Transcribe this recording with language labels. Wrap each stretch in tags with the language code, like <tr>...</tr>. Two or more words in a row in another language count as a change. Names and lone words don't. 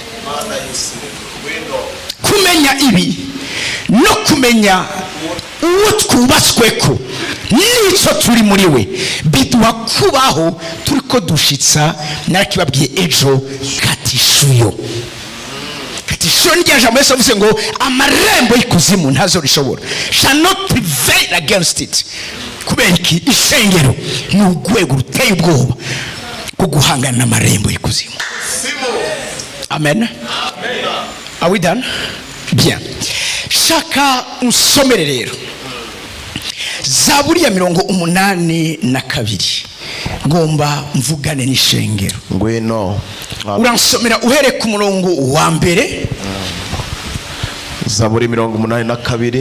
<rn>Kumenya ibi no kumenya uwo twubatsweko nico turi muri we biduha kubaho turiko dushitsa narakibabwiye ejo katishuyo. Katishuyo ni jambo Yesu avuze ngo amarembo y'ikuzimu ntazo rishobora</rn> <en>shall not prevail against it.</en> <rn>Kubera iki ishengero ni urwego ruteye ubwoba bwo guhangana n'amarembo y'ikuzimu.</rn> <en>Amen. Are we done?</en> <rn>Bien. Shaka unsomere rero Zaburi ya 82 ngomba mvugane n'ishengero. Ngwino uransomera uhere ku murongo wa mbere. Zaburi 82</rn>